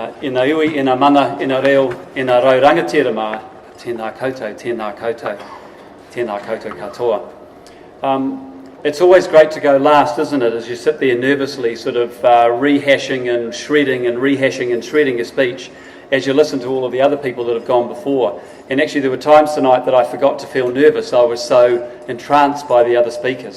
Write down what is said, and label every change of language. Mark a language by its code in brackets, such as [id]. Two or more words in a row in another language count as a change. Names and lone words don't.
[mi] Ina iwi, ina mana, ina reo, ina rau rangatira mā, tēnā koutou, tēnā koutou, tēnā koutou katoa. [en] It's always great to go last, isn't it, as you sit there nervously sort of rehashing and shredding and rehashing and shredding your speech as you listen to all of the other people that have gone before. And actually there were times tonight that I forgot to feel nervous. I was so entranced by the other speakers.